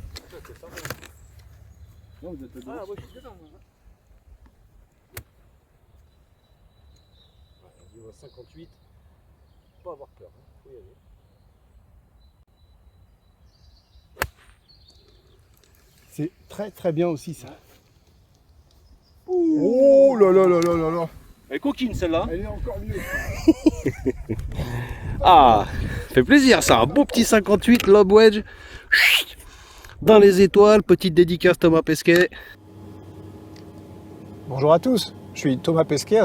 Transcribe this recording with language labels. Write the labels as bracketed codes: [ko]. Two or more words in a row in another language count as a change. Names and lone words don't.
[fr] Non, vous êtes dedans. Ah, moi je suis dedans. Il va 58. Faut pas avoir peur. Faut y aller. C'est très très bien aussi ça. Oh là là là là là là. Elle est coquine celle-là. Elle est encore mieux. Ah, fait plaisir ça. Un beau petit 58 [en] lob wedge. [fr] Chut, dans les étoiles. Petite dédicace Thomas Pesquet. Bonjour à tous, je suis Thomas Pesquet.